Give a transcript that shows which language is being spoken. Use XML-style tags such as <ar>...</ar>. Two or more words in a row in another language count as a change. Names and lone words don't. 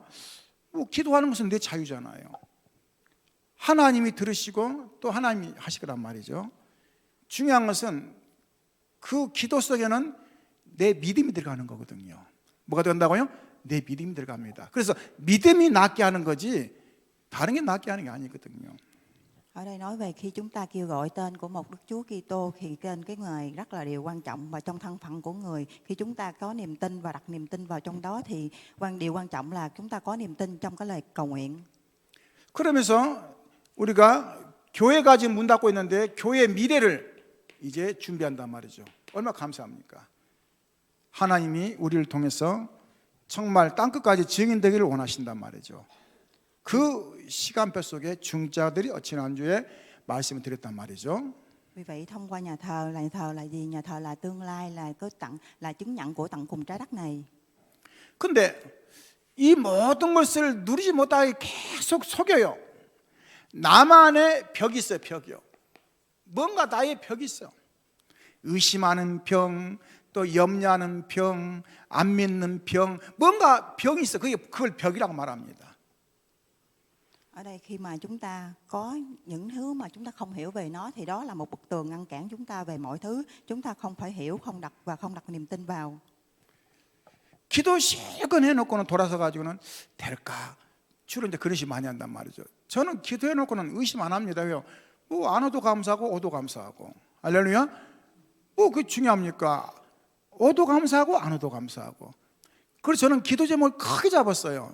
<ko>기도하는 것은 내 자유잖아요. 하나님이 들으시고 또 하나님이 하실 거란 말이죠. 중요한 것은 그 기도 속에는 내 믿음이 들어가는 거거든요. 뭐가 된다고요? 내 믿음이 들어갑니다. 그래서 믿음이 낫게 하는 거지 다른 게 낫게 하는 게 아니거든요.</ko> <vi>Ở đây nói về khi chúng ta kêu gọi tên của một Đức Chúa Kitô thì tên cái người rất là điều quan trọng và trong thân phận của người khi chúng ta có niềm tin và đặt niềm tin vào trong đó thì điều quan trọng là chúng ta có niềm tin trong cái lời cầu nguyện.</vi> <ko>그러면서 우리가 교회가 지금 문 닫고 있는데 교회의 미래를 이제 준비한단 말이죠. 얼마나 감사합니까? 하나님이 우리를 통해서 정말 땅끝까지 증인되기를 원하신단 말이죠. 그 시간표 속에 중자들이 지난주에 말씀을 드렸단 말이죠.</ko> <vi>Vì vậy thông qua nhà thờ là gì? Nhà thờ là tương lai, là chứng nhận của tận cùng trái đất này.</vi> <ko>근데 이 모든 것을 누리지 못하게 계속 속여요. 나만의 벽이 있어요, 벽이요. 뭔가 나의 벽이 있어요. 의심하는 병, 또 염려하는 병, 안 믿는 병, 뭔가 병이 있어. 그걸 벽이라고 말합니다.</ko> <vi>Ở đây khi mà chúng ta có những thứ mà chúng ta không hiểu về nó thì đó là một bức tường ngăn cản chúng ta về mọi thứ. Chúng ta không phải hiểu, không đặt niềm tin vào.</vi> <ko>기도 실컷 해놓고는 돌아서 가지고는 될까? 주로 이제 그런 식으로 많이 한단 말이죠. 저는 기도해놓고는 의심 안 합니다. 왜요? 뭐 안 오도 감사하고 오도 감사하고. 할렐루야? 뭐 그게 중요합니까? 오도 감사하고 안 오도 감사하고. 그래서 저는 기도 제목을 크게 잡았어요.</ko>